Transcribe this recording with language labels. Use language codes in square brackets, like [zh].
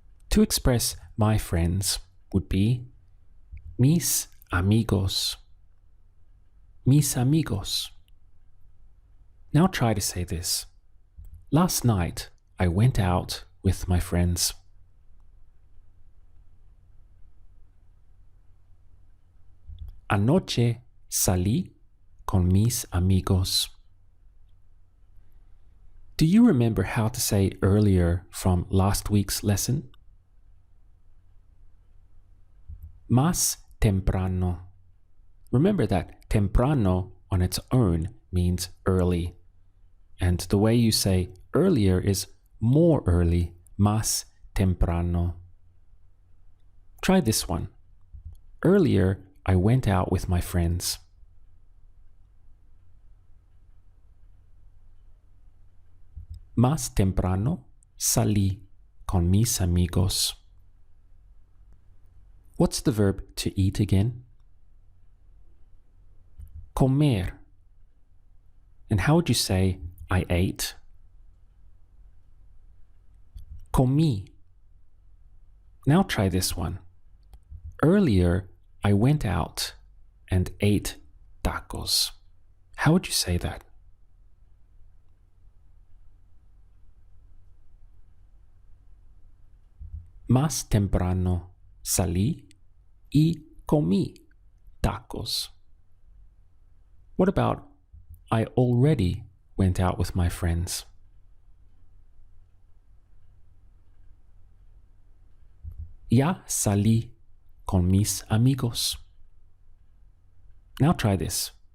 [en] To express my friends would be [es] mis amigos. Mis amigos. [en] Now try to say this. Last night, I went out with my friends. [es] Anoche salí con mis amigos. [en] Do you remember how to say earlier from last week's lesson? [es] Más temprano. [en] Remember that temprano on its own means early. And the way you say earlier is more early, [es] más temprano. [en] Try this one. Earlier, I went out with my friends. [es] Más temprano salí con mis amigos. [en] What's the verb to eat again? Comer. And how would you say I ate? Comí. Now try this one. Earlier, I went out and ate tacos. How would you say that? [es] Más temprano salí y comí tacos. [en] What about I already went out with my friends? [es] Ya salí con mis amigos. [en] Now try this.